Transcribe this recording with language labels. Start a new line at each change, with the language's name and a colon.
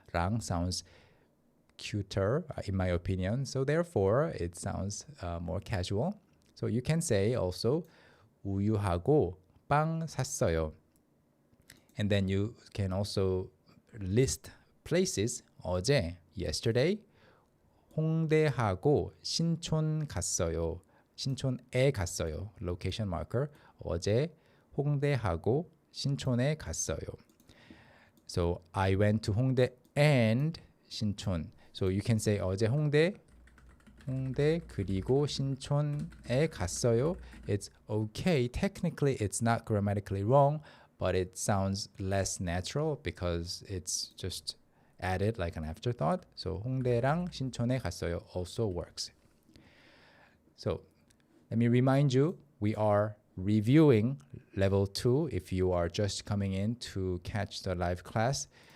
English: 랑 sounds cuter, in my opinion. So therefore, it sounds more casual. So you can say also
Korean: 우유하고 빵 샀어요.
English: And then you can also list places.
Korean: 어제,
English: yesterday,
Korean: 홍대하고 신촌 갔어요. 신촌에 갔어요.
English: Location marker.
Korean: 어제 홍대하고 신촌에 갔어요.
English: So I went to 홍대 and 신촌. So you can say
Korean: 어제 홍대 그리고 신촌에 갔어요.
English: It's okay. Technically, it's not grammatically wrong, but it sounds less natural because it's just added like an afterthought. So
Korean: 홍대랑 신촌에 갔어요
English: also works. So let me remind you we are reviewing level 2 if you are just coming in to catch the live class.